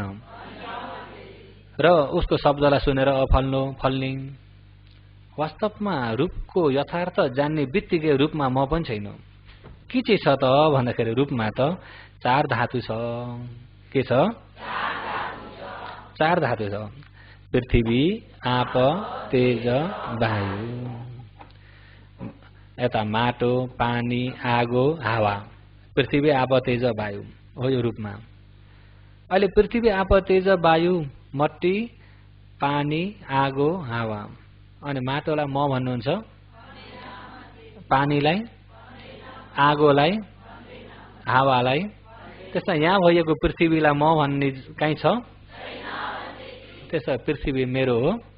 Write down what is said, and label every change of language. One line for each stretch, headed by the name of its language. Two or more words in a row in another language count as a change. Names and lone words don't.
Nepali: र उसको शब्दलाई सुनेर फल्नु फल्ने। वास्तवमा रूपको यथार्थ जान्ने बित्तिकै रूपमा म पनि छैन। के चाहिँ छ त भन्दाखेरि रूपमा त 4 धातु छ। के छ? 4 धातु छ। पृथ्वी, आप, तेज, वायु। यता माटो, पानी, आगो, हावा। पृथ्वी, आप, तेज, वायु हो यो रूपमा। अहिले पृथ्वी, आप, तेज, वायु, मट्टी, पानी, आगो, हावा। अनि माटोलाई म भन्नुहुन्छ, पानीलाई, आगोलाई, हावालाई। त्यसमा यहाँ भइएको पृथ्वीलाई म भन्ने कहीँ छ? त्यसो पृथ्वी मेरो हो?